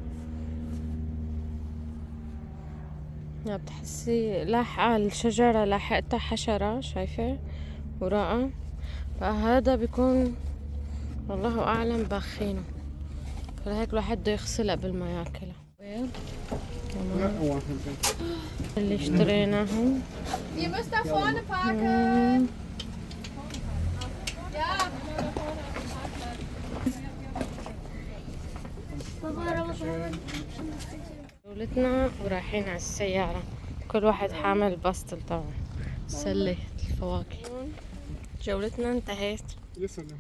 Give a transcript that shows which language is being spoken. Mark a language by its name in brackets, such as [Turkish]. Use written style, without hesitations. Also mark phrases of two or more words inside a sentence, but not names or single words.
[Arabic] يا بتحسي لاحقة الشجرة لاحقتها حشرة شايفة وراءها، فهذا بيكون والله أعلم باخينه، فلهيك الواحد بده يغسلها قبل ما ياكلها. لا اللي اشتريناهم. [German] Ihr müsst da vorne parken. Ja. [Arabic] جولتنا ورايحين على السيارة، كل واحد حامل بسطل تبعه سلة الفواكه. جولتنا انتهت. يا سلام.